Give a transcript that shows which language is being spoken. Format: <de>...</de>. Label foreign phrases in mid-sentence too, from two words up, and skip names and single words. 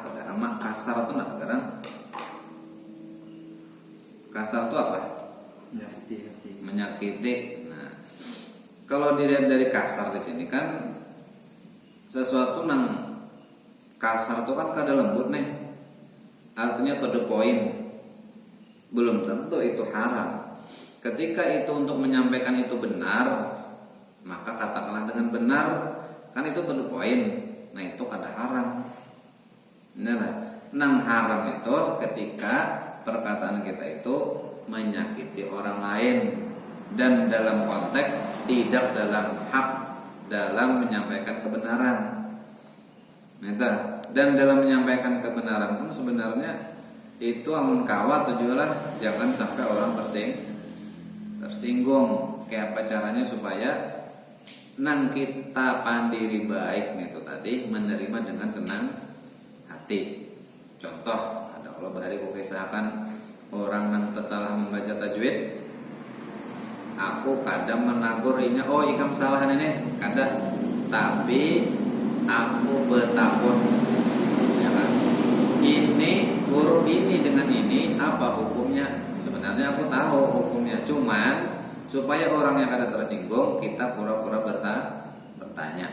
<id>Karena kasar itu apa? Karena kasar itu apa? Menyakiti. Nah, kalau dilihat dari kasar di sini kan sesuatu nang kasar itu kan kada lembut nih. Artinya</id> <en>to the point.</en> <id>Belum tentu itu haram. Ketika itu untuk menyampaikan itu benar, maka katakanlah dengan benar, kan itu</id> <en>to the point.</en> <id>Nah, itu kada haram. Nah, nang haram itu ketika perkataan kita itu menyakiti orang lain dan dalam konteks tidak dalam hak dalam menyampaikan kebenaran. Nah, dan dalam menyampaikan kebenaran pun sebenarnya itu amun kawa tujuanlah jangan sampai orang tersinggung. Kayak apa caranya supaya nang kita pandiri baik itu tadi menerima dengan senang hati. Contoh, ada Allah bahari kisahkan orang nang tersalah membaca tajwid.</id> <bjn>Aku kadang menagurinya, oh ikam salah ini, kadang.</bjn> <id>Tapi aku bertakut, ya kan? Ini huruf ini dengan ini apa hukumnya? Sebenarnya aku tahu hukumnya, cuman supaya orang yang kada tersinggung kita pura-pura bertanya.</id>